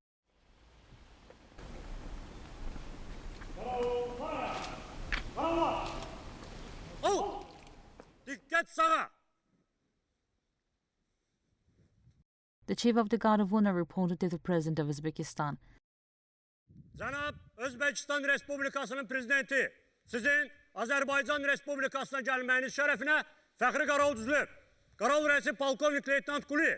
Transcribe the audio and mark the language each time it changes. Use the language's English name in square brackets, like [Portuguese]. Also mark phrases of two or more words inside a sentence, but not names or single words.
[English] The Chief of the Guard of Honor reported to the President of Uzbekistan. [Azerbaijani] Cənab Özbəkistan Respublikasının prezidenti, sizin Azərbaycan Respublikasına gəlməyiniz şərəfinə fəxri qaral düzülüb. Qaral rəisi polkovnik leytenant Quli.